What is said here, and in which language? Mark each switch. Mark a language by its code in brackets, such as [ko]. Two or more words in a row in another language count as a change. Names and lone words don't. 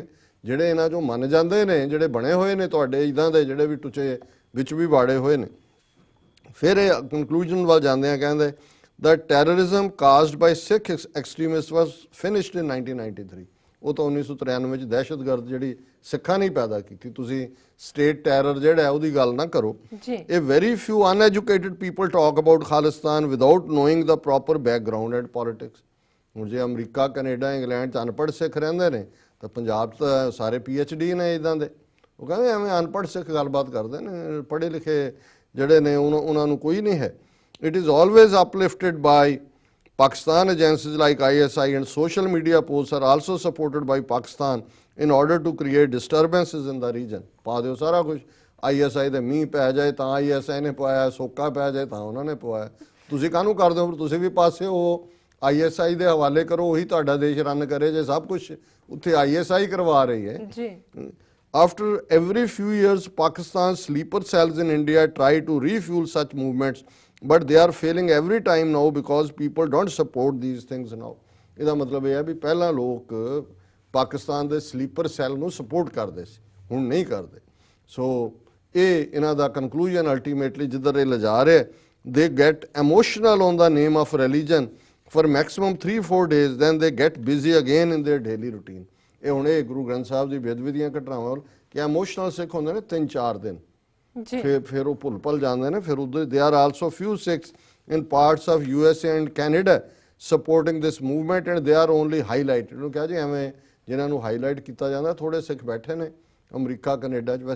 [pa] ਜਿਹੜੇ ਇਹਨਾਂ ਚੋਂ ਮੰਨ ਜਾਂਦੇ ਨੇ, ਜਿਹੜੇ ਬਣੇ ਹੋਏ ਨੇ ਤੁਹਾਡੇ ਇੱਦਾਂ ਦੇ, ਜਿਹੜੇ ਵੀ ਟੁੱਚੇ ਵਿੱਚ ਵੀ ਬਾੜੇ ਹੋਏ ਨੇ। ਫਿਰ ਇਹ ਕੰਕਲੂਜਨ ਵੱਲ ਜਾਂਦੇ ਆ, ਕਹਿੰਦੇ [en] that terrorism caused by Sikh extremists was finished in 1993। [pa] ਉਹ ਤਾਂ 1993 ਵਿੱਚ ਦਹਿਸ਼ਤਗਰਦ ਜਿਹੜੀ ਸਿੱਖਾਂ ਨੇ ਪੈਦਾ ਕੀਤੀ, ਤੁਸੀਂ [en] state terror [pa] ਜਿਹੜਾ ਹੈ ਉਹਦੀ ਗੱਲ ਨਾ ਕਰੋ। [en] A very few uneducated people talk about Khalistan without knowing the proper background and politics। [pa] ਹੁਣ ਜੇ ਅਮਰੀਕਾ, ਕੈਨੇਡਾ, ਇੰਗਲੈਂਡ 'ਚ ਅਨਪੜ੍ਹ ਸਿੱਖ ਰਹਿੰਦੇ ਨੇ ਤਾਂ ਪੰਜਾਬ 'ਚ ਤਾਂ ਸਾਰੇ PhD ਨੇ ਇੱਦਾਂ ਦੇ। ਉਹ ਕਹਿੰਦੇ ਐਵੇਂ ਅਨਪੜ੍ਹ ਸਿੱਖ ਗੱਲਬਾਤ ਕਰਦੇ ਨੇ, ਪੜ੍ਹੇ ਲਿਖੇ ਜਿਹੜੇ ਨੇ ਉਹਨਾਂ ਨੂੰ ਕੋਈ ਨਹੀਂ ਹੈ। [en] It is always uplifted by Pakistan agencies like ISI, and social media posts are also supported by Pakistan in order to create disturbances in the region। [pa] ਪਾ ਦਿਓ ਸਾਰਾ ਕੁਝ, ISI ਦੇ ਮੀਂਹ ਪੈ ਜਾਏ ਤਾਂ ISI ਨੇ ਪਵਾਇਆ, ਸੋਕਾ ਪੈ ਜਾਏ ਤਾਂ ਉਹਨਾਂ ਨੇ ਪਵਾਇਆ। ਤੁਸੀਂ ਕਾਹਨੂੰ ਕਰਦੇ ਹੋ, ਤੁਸੀਂ ਵੀ ਪਾਸੇ ਹੋ, ISI ਦੇ ਹਵਾਲੇ ਕਰੋ, ਉਹੀ ਤੁਹਾਡਾ ਦੇਸ਼ ਰਨ ਕਰੇ ਜੇ ਸਭ ਕੁਝ ਉੱਥੇ ISI ਕਰਵਾ ਰਹੀ ਹੈ ਜੀ। [en] After every few years, Pakistan's sleeper cells in India try to refuel such movements, but they are failing every time now because people don't support these things now। [pa] ਇਹਦਾ ਮਤਲਬ ਇਹ ਹੈ ਵੀ ਪਹਿਲਾਂ ਲੋਕ ਪਾਕਿਸਤਾਨ ਦੇ [en] sleeper cell [pa] ਨੂੰ ਸਪੋਰਟ ਕਰਦੇ ਸੀ, ਹੁਣ ਨਹੀਂ ਕਰਦੇ। ਸੋ ਇਹ ਇਹਨਾਂ ਦਾ [en] conclusion ultimately [pa] ਜਿੱਧਰ ਇਹ ਲਿਜਾ ਰਿਹਾ, [en] they get emotional on the name of religion for maximum 3-4 days, then they get busy again in their daily routine। [pa] ਇਹ ਹੁਣ ਇਹ ਗੁਰੂ ਗ੍ਰੰਥ ਸਾਹਿਬ ਦੀ ਬੇਅਦਬੀ ਦੀਆਂ ਘਟਨਾਵਾਂ ਕਿ ਇਮੋਸ਼ਨਲ ਸਿੱਖ ਹੁੰਦੇ ਨੇ 3-4 ਦਿਨ, ਫਿਰ ਉਹ ਭੁੱਲ ਜਾਂਦੇ ਨੇ। ਫਿਰ ਉਧਰ [en] they are also few Sikhs in parts of USA and Canada supporting this movement and they are only highlighted. [pa] ਉਹਨੂੰ ਕਿਹਾ ਜੀ ਐਵੇਂ ਜਿਨ੍ਹਾਂ ਨੂੰ ਹਾਈਲਾਈਟ ਕੀਤਾ ਜਾਂਦਾ, ਥੋੜੇ ਸਿੱਖ ਬੈਠੇ ਨੇ ਅਮਰੀਕਾ, ਕੈਨੇਡਾ 'ਚ।